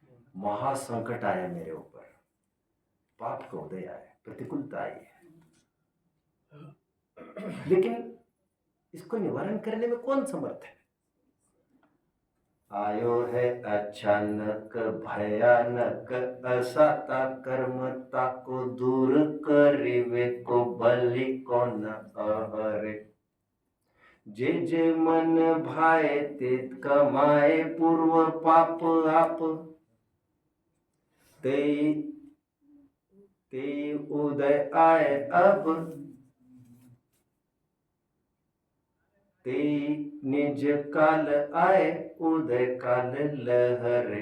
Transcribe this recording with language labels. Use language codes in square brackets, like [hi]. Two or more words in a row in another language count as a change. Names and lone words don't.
[hi] महासंकट आया मेरे ऊपर, पाप का उदय आया, प्रतिकूलता आई है, लेकिन इसको निवारण करने में कौन समर्थ है? [bra] आयो है अचानक भयानक, असाता कर्मता को दूर करिवे, को बलि को न अहरे। जे जे मन भाए ते कमाए, पूर्व पाप आप ते ते उदय आए अब, ते निज काल आए, उदय काल लहरे।